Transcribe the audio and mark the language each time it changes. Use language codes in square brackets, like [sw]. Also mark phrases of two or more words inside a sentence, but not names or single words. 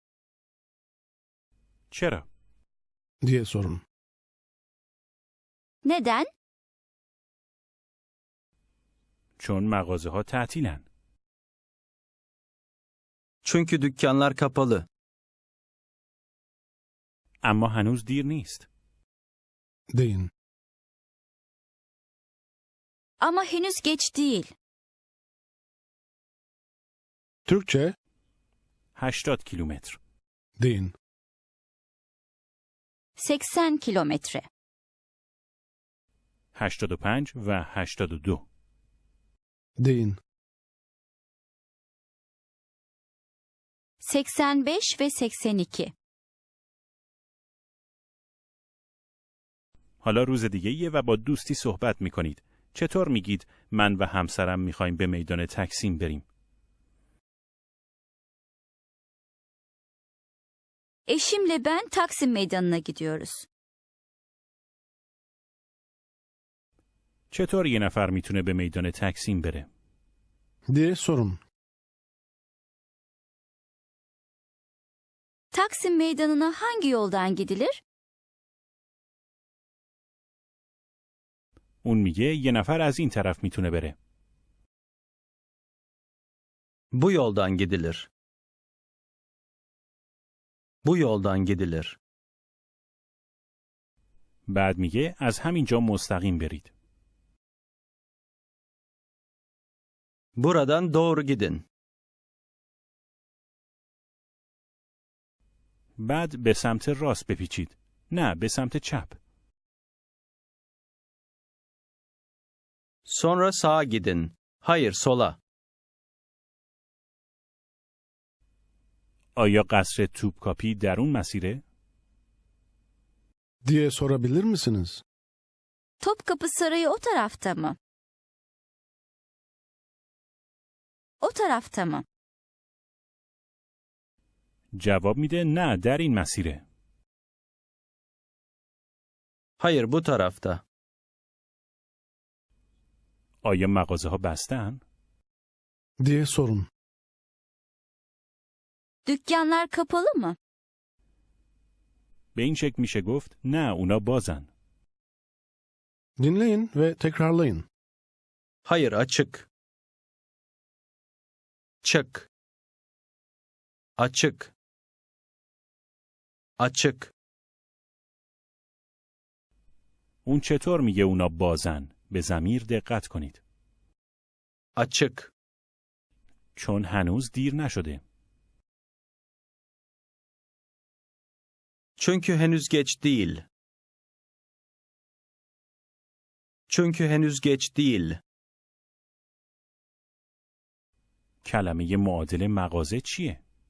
[fa] چرا؟ [tr] Diye sorun. Neden? [fa] چون مغازه ها تعطیلن. [tr] Çünkü dükkanlar kapalı. [fa] اما هنوز دیر نیست. [tr] Deyin. Ama henüz geç değil. Türkçe [fa] 80 کیلومتر. [tr] deyin. 80 kilometre. [fa] 85 و 82. [tr] Deyin. 85 ve 82. [fa] حالا روز دیگه‌ایه و با دوستی صحبت می‌کنید. چطور میگید من و همسرم می‌خوایم به میدان تکسیم بریم؟ [tr] Eşimle ben Taksim Meydanı'na gidiyoruz. [fa] چطور یه نفر میتونه به میدان تکسیم بره؟ [tr] Diye sorun. Taksim Meydanı'na hangi yoldan gidilir? [fa] اون میگه یه نفر از این طرف میتونه بره. [tr] Bu yoldan gidilir. Bu yoldan gidilir. [fa] بعد میگه از همینجا مستقیم برید. [tr] Buradan doğru gidin. [fa] بعد به سمت راست بپیچید. نه، به سمت چپ. [tr] Sonra sağa gidin. Hayır, sola. [fa] آیا قصر توپکاپی در اون مسیره؟ [tr] Diye sorabilir misiniz? Topkapı Sarayı o tarafta mı? O tarafta mı? [fa] جواب میده نه، در این مسیره. [tr] Hayır, bu tarafta. [fa] آیا مغازه ها بستن؟ [tr] Diye sorun. Dükkanlar kapalı mı? [fa] به این شکل میشه گفت نه، اونا بازن. [tr] Dinleyin ve tekrarlayın. Hayır, açık. Çık. Açık. Açık. [fa] اون چطور میگه اونا بازن؟ به ضمیر دقت کنید. [tr] Açık. [fa] چون هنوز دیر نشده. [tr] Çünkü henüz geç değil. Çünkü henüz geç değil. [fa] کلمه معادل مغازه چیه؟